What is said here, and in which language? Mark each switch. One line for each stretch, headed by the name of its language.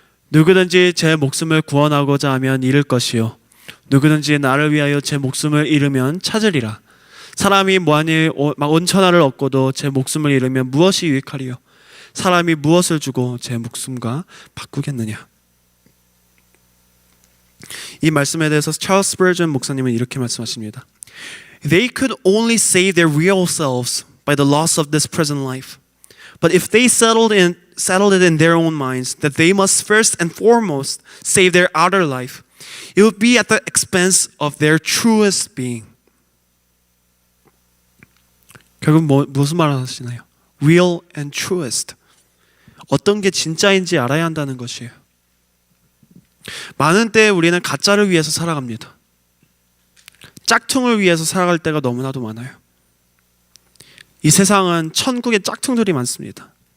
Korean: 누구든지 제 목숨을 구원하고자 하면 잃을 것이요 누구든지 나를 위하여 제 목숨을 잃으면 찾으리라. 사람이 만일 온천하를 얻고도 제 목숨을 잃으면 무엇이 유익하리요? 사람이 무엇을 주고 제 목숨과 바꾸겠느냐? 이 말씀에 대해서 찰스 스퍼전 목사님은 이렇게 말씀하십니다.
English: They could only save their real selves by the loss of this present life. But if they settled it in their own minds that they must first and foremost save their outer life, it would be at the expense of their truest being.
Korean: 결국 무슨 말을 하시나요?
English: Real and truest.
Korean: 어떤 게 진짜인지 알아야 한다는 것이에요. 많은 때 우리는 가짜를 위해서 살아갑니다. 짝퉁을 위해서 살아갈 때가 너무나도 많아요. 이 세상은 천국의 짝퉁들이 많습니다.